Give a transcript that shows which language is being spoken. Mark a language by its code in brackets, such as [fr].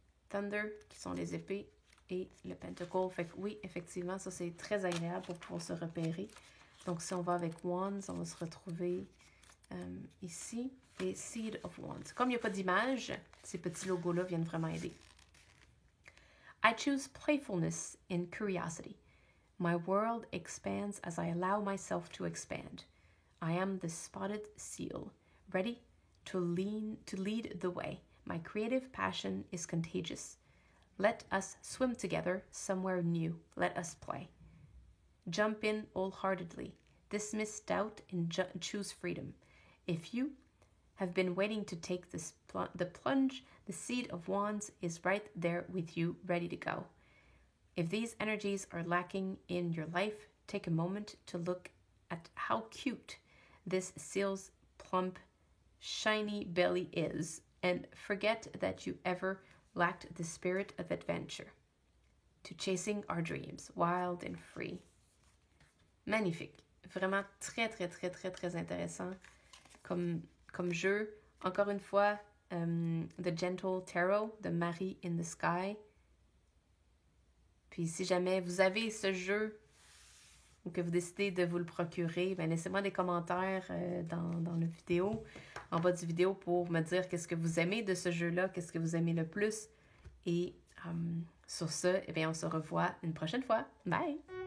[fr] Thunder, qui sont les épées. Et le Pentacle. Fait que oui, effectivement, ça, c'est très agréable pour pouvoir se repérer. Donc, si on va avec Wands, on va se retrouver ici. Et Seed of Wands. Comme il n'y a pas d'image, ces petits logos-là viennent vraiment aider. [en] I choose playfulness and curiosity. My world expands as I allow myself to expand. I am the spotted seal, ready to lead the way. My creative passion is contagious. Let us swim together somewhere new. Let us play. Jump in wholeheartedly. Dismiss doubt and choose freedom. If you have been waiting to take the plunge, the Seed of Wands is right there with you, ready to go. If these energies are lacking in your life, take a moment to look at how cute this seal's plump, shiny belly is, and forget that you ever lacked the spirit of adventure. To chasing our dreams, wild and free. [fr] Magnifique. Vraiment très, très, très, très, très intéressant comme jeu. Encore une fois, The Gentle Tarot de Marie in the Sky. Puis si jamais vous avez ce jeu ou que vous décidez de vous le procurer, ben laissez-moi des commentaires dans la vidéo, en bas du vidéo pour me dire qu'est-ce que vous aimez de ce jeu-là, qu'est-ce que vous aimez le plus. Et sur ce, eh bien, on se revoit une prochaine fois. Bye!